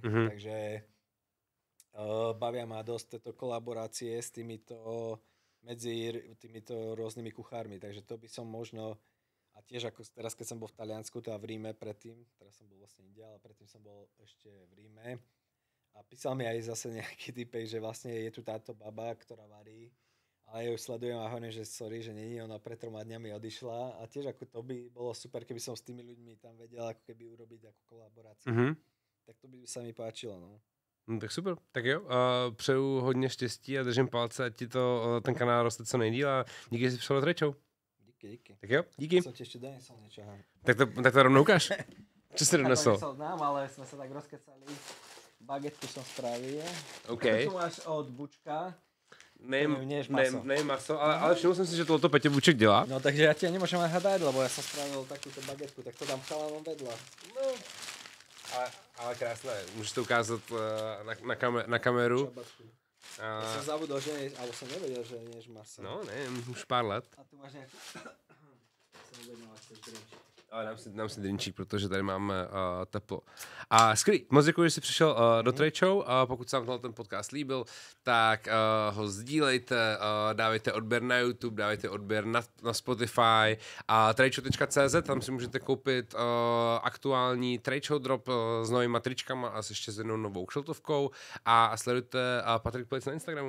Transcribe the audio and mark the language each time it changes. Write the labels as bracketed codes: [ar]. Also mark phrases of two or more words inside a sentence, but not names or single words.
[sk] Takže bavia ma dosť tieto kolaborácie s medzi týmito rôznymi kuchármi, takže to by som možno, a tiež ako teraz, keď som bol v Taliansku, to a v Ríme predtým, teraz som bol vlastne inde, ale predtým som bol ešte v Ríme a písal mi aj zase nejaký typek, že vlastne je tu táto baba, ktorá varí, ale ja ju sledujem a hovorím, že sorry, že není, ona pred 3 dňami odišla a tiež ako to by bolo super, keby som s tými ľuďmi tam vedel ako keby urobiť ako kolaboráciu. Tak to by sa mi páčilo, no. [cs] No, tak super, tak jo, přeju hodně štěstí a držím palce, ať ti ten kanál roste co nejdýl a díky, že jsi přišel do Trejčou. Díky. Tak jo, díky. [sk] Som ti ešte donesol niečo. [cs] Tak to rovnou ukáž. [sk] Čo si donesol? Znám, ale sme sa tak rozkecali. Bagetku som spravil. OK. Tu máš od Bučka. [cs] Nejem maso, ale všiml jsem si, že tohoto Petě Buček dělá. [sk] No takže ja ti nemôžem aj hadať, lebo ja som spravil takúto bagetku, tak to dám chalanom vedľa. No. [cs] Ale krásné, můžeš to ukázat na kameru. [sk] Ja som zabudol, že neješ, alebo som nevedel, že neješ maso. [cs] No, ne, už pár let. [sk] A tu máš nejaký... Som objednal ten drinčík. [cs] Ale dám si drinčík, protože tady máme teplo. A skvělý, moc děkuji, že jsi přišel do Trejčou. Pokud se vám ten podcast líbil, tak ho sdílejte, dávejte odběr na YouTube, dávejte odběr na Spotify a trejčo.cz, tam si můžete koupit aktuální Trejčo drop s novýma tričkama a s ještě s jednou novou kšeltovkou a sledujte Patrik Plic na Instagramu.